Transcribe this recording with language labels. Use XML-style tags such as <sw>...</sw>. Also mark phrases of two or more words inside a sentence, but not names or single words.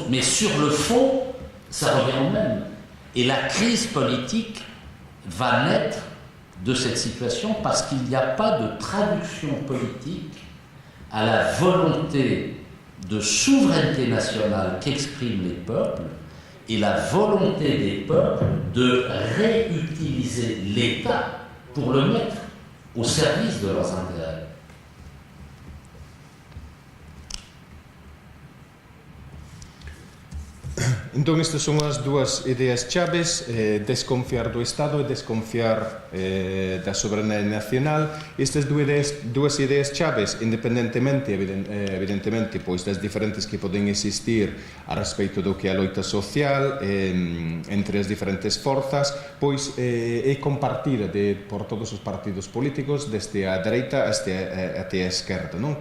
<fr>Mais sur le fond, ça revient au même. Et la crise politique va naître de cette situation parce qu'il n'y a pas de traduction politique à la volonté de souveraineté nationale qu'expriment les peuples et la volonté des peuples de réutiliser l'État pour le mettre au service de leurs intérêts.</fr> <gl>Entón, estas son as dúas ideas chaves, desconfiar do Estado e desconfiar da soberanía nacional. Estas dúas ideas chaves, independentemente, evidentemente, pois das diferentes que poden existir a respeito do que é a loita social entre as diferentes forzas, pois é compartida por todos os partidos políticos, desde a dereita até a esquerda, non?</gl>